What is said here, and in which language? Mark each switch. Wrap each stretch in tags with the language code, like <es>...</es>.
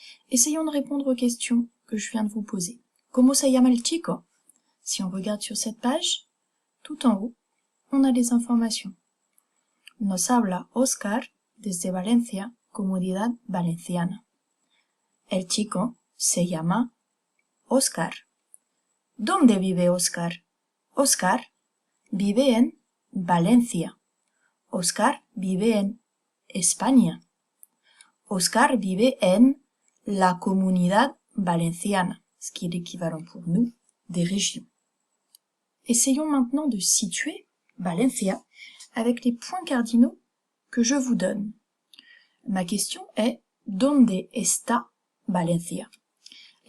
<fr>Essayons de répondre aux questions que je viens de vous poser.</fr> <es>¿Cómo se llama el chico?</es> <fr>Si on regarde sur cette page, tout en haut, on a les informations.</fr> <es>Nos habla Oscar desde Valencia, Comunidad Valenciana. El chico se llama Oscar. ¿Dónde vive Oscar? Oscar vive en Valencia. Oscar vive en España. Oscar vive en la Comunidad Valenciana,</es> <fr>ce qui est l'équivalent pour nous des régions. Essayons maintenant de situer Valencia avec les points cardinaux que je vous donne. Ma question est «</fr> <es>¿Dónde está Valencia ?»</es>